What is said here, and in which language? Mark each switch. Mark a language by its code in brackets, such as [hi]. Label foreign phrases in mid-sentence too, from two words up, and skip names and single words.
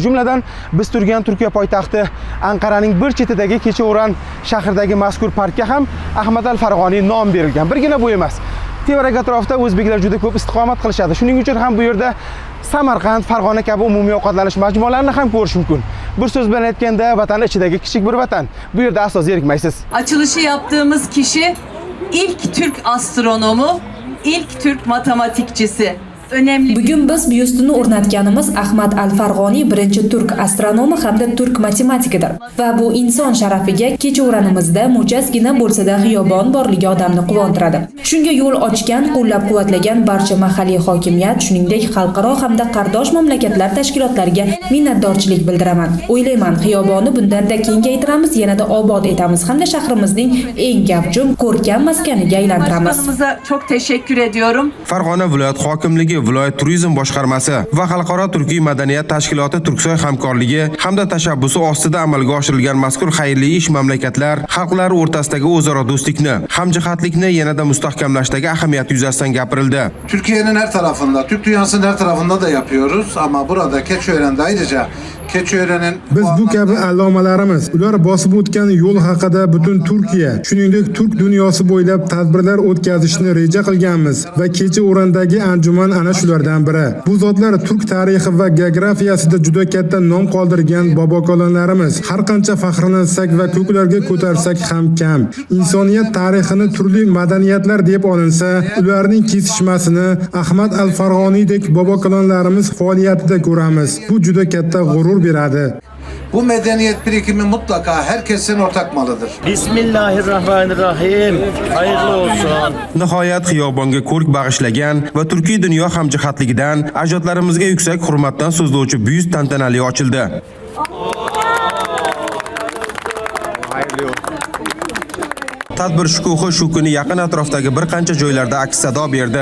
[uz] Jumladan biz turgan Turkiya poytaxti Anqaraning bir chetidagi Keçiören shahridagi mazkur parkka ham Ahmad al-Farg'oniy nom berilgan. Birgina bu emas. Tevarak atrofida o'zbeklar juda ko'p istiqomat qilishadi. Shuning uchun ham bu yerda Samarqand, Farg'ona kabi umumiy ovqatlanish majmualarini ham ko'rish mumkin. Bir so'z bilan aytganda, vatan ichidagi kichik bir vatan. Bu yerda aslo zerikmaysiz. [tr] Açılışı yaptığımız kişi ilk Türk astronomu, ilk Türk matematikçisi. Önemli. [uz] Bugun biz byustini o'rnatganimiz Ahmad al-Farg'oniy birinchi turk astronomi hamda turk matematikidir va bu inson sharafiga Keçiörenimizda mo'jazgina bo'lsa-da xiyobon borligi odamni quvontiradi. Shunga yo'l ochgan, qo'llab-quvvatlagan barcha mahalliy hokimiyat, shuningdek xalqaro hamda qardosh mamlakatlar tashkilotlariga minnatdorchilik bildiraman. O'ylayman, xiyobonni bundanda kengaytiramiz, yanada obod etamiz hamda shahrimizning eng gavjum, ko'rkam maskaniga aylantiramiz. [tr] Çok teşekkür ediyorum. [uz] Farg'ona viloyat hokimligi, viloyat turizm boshqarmasi va xalqaro turkiy madaniyat tashkiloti Turksoy hamkorligi hamda tashabbusi ostida amalga oshirilgan mazkur xayrli ish mamlakatlar, xalqlar o'rtasidagi o'zaro do'stlikni, hamjihatlikni yanada mustahkamlashdagi ahamiyati yuzasidan gapirildi. [tr] Türkiye'nin her tarafında, Türk dünyasının her tarafında da yapıyoruz ama burada Keçiören'de ayrıca Keçiören'in [uz] biz bu kabi allomalarimiz, ular bosib o'tgan yo'l haqida butun Turkiya, shuningdek Turk dunyosi bo'ylab tadbirlar o'tkazishni reja qilganmiz va Keçiören'dagi anjuman ana shulardan biri. Bu zotlar turk tarixi va geografiyasida juda katta nom qoldirgan bobokalonlarimiz. Har qancha faxrlansak va ko'klarga ko'tarsak ham kam. Insoniyat tarixini turli madaniyatlar deb olinsa, ularning kesishmasini Ahmad al-Farg'oniydek bobokalonlarimiz faoliyatida ko'ramiz. Bu juda katta g'urur beradi. [tr] Bu medeniyet birikimi mutlaka herkesin ortak malıdır. [ar] Bismillahirrahmanirrahim. [tr] Hayırlı olsun. [uz] Nihoyat xiyobonga ko'rk bag'ishlagan va turkiy dunyo hamjihatligidan ajdodlarimizga yuksak hurmatdan so'zlovchi byust tantanali ochildi. Tadbir shukuhi shu kuni yaqin atrofdagi bir qancha joylarda aks sado berdi.